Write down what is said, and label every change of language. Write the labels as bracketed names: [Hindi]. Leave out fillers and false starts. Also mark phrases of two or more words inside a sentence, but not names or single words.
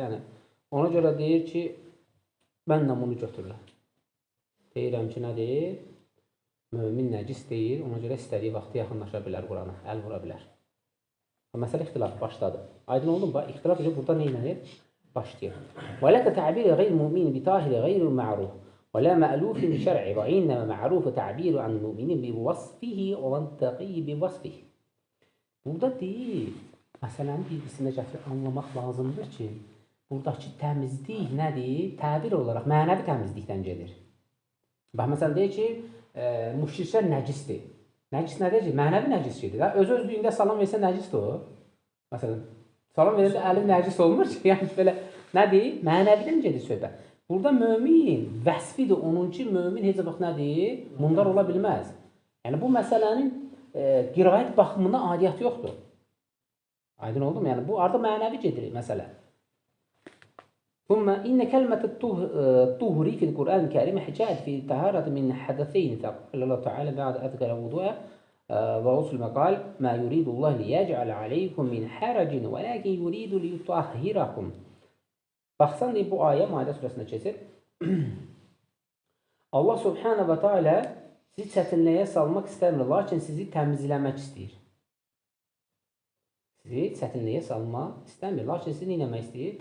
[Azerbaijani] Yəni, ona görə deyir ki, mən də bunu götürürəm. Deyirəm ki, nədir? Mömin nəcis deyil, ona görə istədiyi vaxtı yaxınlaşa bilər Qurana, əl vura bilər. Məsələ ixtilaf başladı. Aydın oldu mu? İxtilaf burada neynədir? Başlayır. [Arabic] وَلَكَ تَعْبِيرِ غَيْرِ الْمُؤْمِنِ بِطَاهِرِ غَيْرِ الْمَعْرُوفِ وَلَا مَأْلُوفٍ بِشَرْعِ وَإِنَّمَا مَعْرُوفُ تَعْبِيرُ عَنِ الْمُؤْمِنِ بِوَصْفِهِ وَالتَّقِيِّ بِوَصْفِهِ. [Azerbaijani] Burada deyil, məsələni bilgisində gətirib anlamaq lazımdır ki, buradakı təmizlik nədir? Təbir olaraq mənəvi təmizlikdən gedir. Bax, məsələn, deyir ki, müşriklər nəcisdir. Nəcis nədir ki? Mənəvi nəcis gedir. Öz-özlüyündə salam versə nəcisdir o. Məsələn, salam versə əlim nəcis olmur ki, yəni belə nədir? Mənəvidən gedir söhbət. Burada mömin vəsfidir onun ki, mömin heç vaxt nədir? Mundar ola bilməz. Yəni, bu məsələnin qiraət baxımında adiyyatı yoxdur. Aydın oldu mu? Yəni, bu artıq mənəvi gedir məsələ. [Arabic] ثم إن كلمة الطهر في القرآن الكريم حجاج في طهارة من حدثين قال الله تعالى بعد أذكر وضوء ورسل قال ما يريد الله ليجعل عليكم من حرج ولكن يريد ليطهركم. [Azerbaijani] Baxsan deyib bu ayə Maidə surəsində keçir. Allah [Arabic] سبحانه وتعالى [Azerbaijani] sizi çətinliyə salmaq istəmir, lakin sizi təmizləmək istəyir. Sizi çətinliyə salmaq istəmir, lakin sizi nə etmək istəyir?